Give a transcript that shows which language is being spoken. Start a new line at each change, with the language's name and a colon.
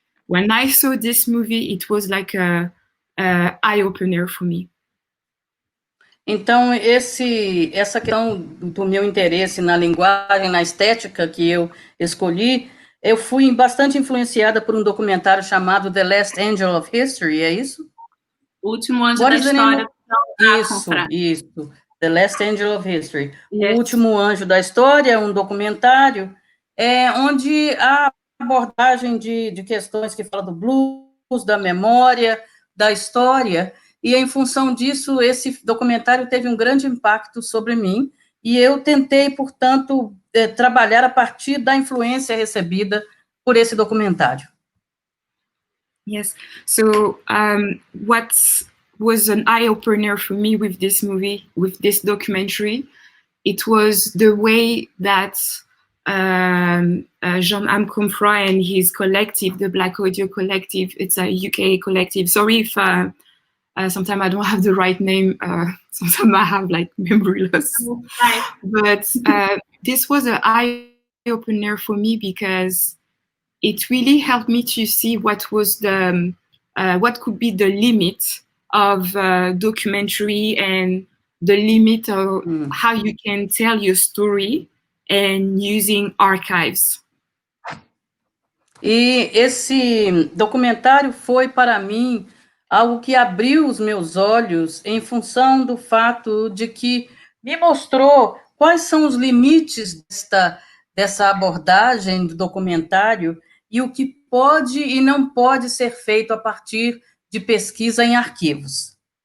English: When I saw this movie, it was like a eye opener for me.
Portuguese: Então, essa questão do meu interesse na linguagem, na estética que eu escolhi, eu fui bastante influenciada por um documentário chamado The Last Angel of History, é isso? O Último Anjo da História. Isso.
English: The Last Angel of History. Yes.
Portuguese: O Último Anjo da História é um documentário onde há abordagem de questões que falam do blues, da memória, da história, e em função disso, esse documentário teve um grande impacto sobre mim, e eu tentei, portanto, trabalhar a partir da influência recebida por esse documentário.
English: Yes, so what was an eye-opener for me with this movie, with this documentary, it was the way that Jean Ankomfra and his collective, the Black Audio Collective, it's a UK collective. Sorry if sometimes I don't have the right name. Sometimes I have like memory loss. But this was an eye-opener for me because it really helped me to see what was what could be the limit of documentary and the limit of how you can tell your story and using archives.
Portuguese: E esse documentário foi para mim algo que abriu os meus olhos em função do fato de que me mostrou quais são os limites dessa abordagem do documentário e o que pode e não pode ser feito a partir de pesquisa em arquivos.